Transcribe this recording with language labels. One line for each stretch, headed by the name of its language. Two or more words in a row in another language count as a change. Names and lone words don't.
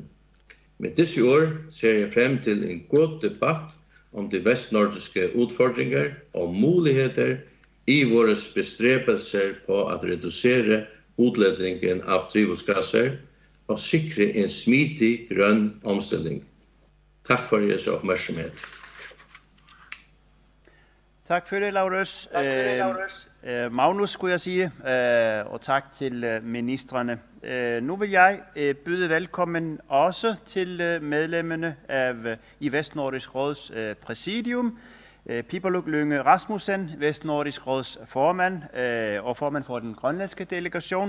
Norwegian: Med disse år ser jeg frem til en god debatt om de vestnordiske utfordringer og muligheter i våre bestrebelser på at redusere udledningen av drivhusgasser og sikre en smidig grønn omstilling. Takk for deres oppmerksomhet.
Danish: Tak for det, Laurus. Magnus, skulle jeg sige, og tak til ministrene. Nu vil jeg byde velkommen også til medlemmerne i Vestnordisk Råds præsidium. Pipaluk Lynge Rasmussen, Vestnordisk Råds formand og formand for den grønlandske delegation.